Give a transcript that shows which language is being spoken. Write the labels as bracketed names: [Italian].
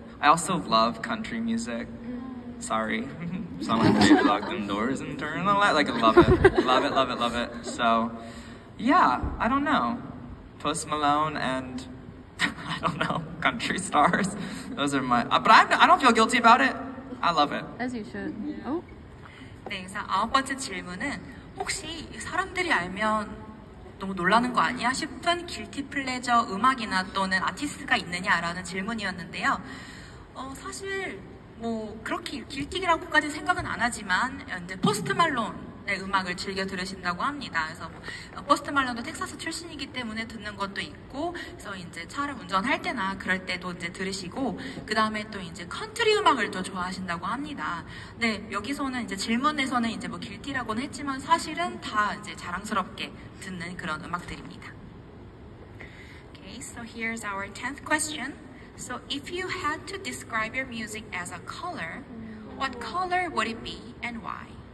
[English] I also love country music. Sorry. Someone maybe lock them doors and turn the light. Like, I love it. Love it, love it, love it. So, yeah, I don't know. Post Malone and, I don't know, country stars. Those are my, but I don't feel guilty about it. I love it. As you should. Oh. [Korean] 네, 그래서 9번째 질문은 혹시 사람들이 알면 너무 놀라는 거 아니야 싶은 길티 플레저 음악이나 또는 아티스트가 있느냐라는 질문이었는데요. 사실 뭐 그렇게 길티라고까지 생각은 안 하지만 이제 포스트 말론의 음악을 즐겨 들으신다고 합니다. 그래서 포스트 말론도 텍사스 출신이기 때문에 듣는 것도 있고, 그래서 이제 차를 운전할 때나 그럴 때도 이제 들으시고, 그 다음에 또 이제 컨트리 음악을 또 좋아하신다고 합니다. 네, 여기서는 이제 질문에서는 이제 뭐 길티라고는 했지만 사실은 다 이제 자랑스럽게 듣는 그런 음악들입니다. [English] Okay, so here's our 10th question. So if you had to describe your music as a color, what color would it be and why?